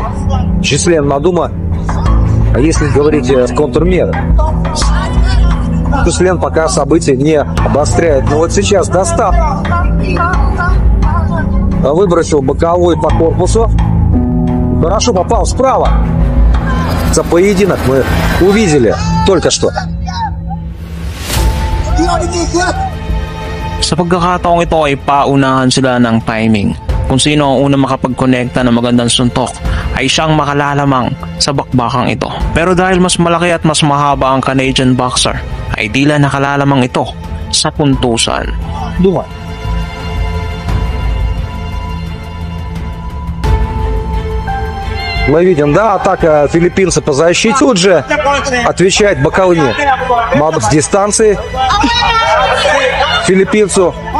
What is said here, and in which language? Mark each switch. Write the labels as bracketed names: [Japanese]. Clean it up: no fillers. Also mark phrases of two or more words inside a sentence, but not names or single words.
[Russian] Жислен Мадума, а если говорить о контрмерах, Жислен пока события не обостряет. Но вот сейчас достал. Выбросил боковой по корпусу. Хорошо попал справа. За поединок мы увидели только что. [Filipino] Sa pagkakataong ito ay paunahan sila ng timing. Kung sino ang unang makapag-connecta ng magandang suntok ay siyang makalalamang sa bakbakang ito. Pero dahil mas malaki at mas mahaba ang [English] Canadian boxer, [Filipino] ay tila nakalalamang ito sa puntusan. [Russian] Думай. Мы видим, да, атака филиппинца по защите. Тут же отвечает боковыми. Мадума с дистанции. Филиппинцу.